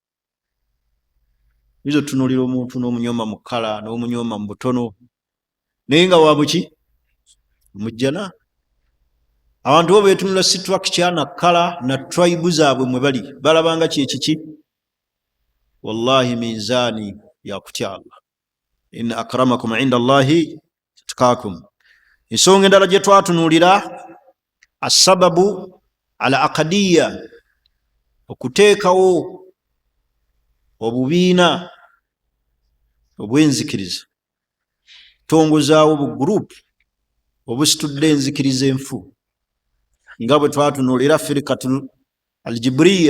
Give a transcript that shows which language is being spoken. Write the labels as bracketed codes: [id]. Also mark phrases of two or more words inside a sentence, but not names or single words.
[lg] Izo tunuulira omuntu n'omunyoma mu kkala n'omunyoma mu butono, naye nga wabuki? Mujjana. Abantu bo beetunula structure na kkala na tribe zaabwe mwe bali, balabanga kyekiki? Wallahi minzaani yakutya Allah. [ar] إن أكرمكم عند الله أتقاكم. [lg] Ensonga endala gye twatunuulira [ar] أسباب على العقيدة, [lg] okuteekawo obubiina obw'enzikiriza, tongozaawo bugurupu obusitudde enzikiriza enfu, nga bwe twatunuulira [ar] فرقة الجبرية.